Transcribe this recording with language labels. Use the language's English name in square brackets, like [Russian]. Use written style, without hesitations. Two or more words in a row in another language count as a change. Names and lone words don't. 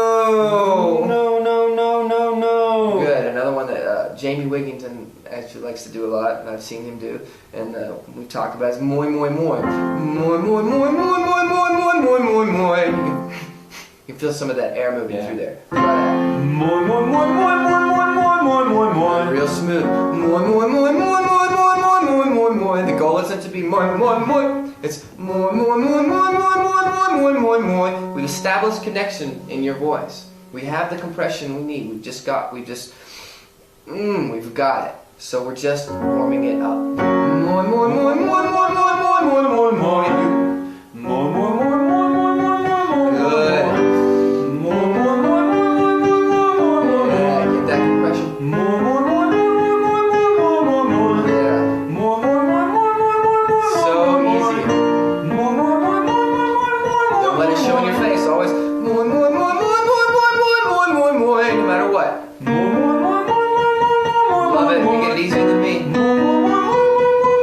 [English] No, no, no, no, no. Good. Another one that Jamie Wigington actually likes to do a lot, and I've seen him do, and we talked about is moi, moi, moi. Moi, moi, moi, moi, moi, moi, moi, moi, moi, moi. You can feel some of that air moving through there. Moi, moi, moi, moi, moi, moi, moi, moi, moi, moi. Real smooth. Moi, moi, moi, moi, moi, moi, moi, moi, moi, moi. The goal isn't to be moi, moi, moi. It's moi, moi, moi, moi, moi, moi, moi, moi, moi. We've established connection in your voice. We have the compression we need. We've got it. So we're just warming it up. Moi, moi, moi, moi, moi, moi, moi, moi, moi, moi. Moi, moi, moi, moi, moi, moi, moi, moi. Good. Moi, moi, moi, moi, moi, moi, moi, moi. Yeah, get that compression. Moi, moi, moi, moi, moi, moi, moi, moi, moi. Yeah. Moi, moi, moi, moi, moi, moi, moi. So easy. Moi, moi, moi, moi, moi, moi, moi. Don't let it show in your face. Always moi, moi, moi, moi, moi, moi, moi, moi, moi, moi, no matter what. Moi, moi, moi, moi, moi, moi, moi. Love it. You get it easier than me. Moi, moi, moi, moi, moi,